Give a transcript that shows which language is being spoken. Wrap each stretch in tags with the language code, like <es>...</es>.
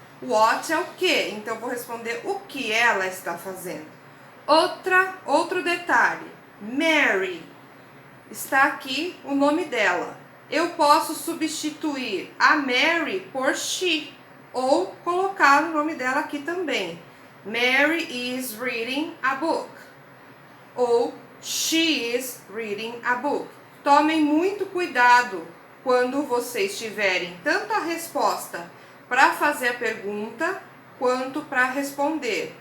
<pt>What é o que, então vou responder o que ela está fazendo. Outro detalhe, Mary, está aqui o nome dela. Eu posso substituir a Mary por she, ou colocar o nome dela aqui também.</pt> <en>Mary is reading a book, ou she is reading a book.</en> <pt>Tomem muito cuidado quando vocês tiverem tanto a resposta para fazer a pergunta, quanto para responder.</pt>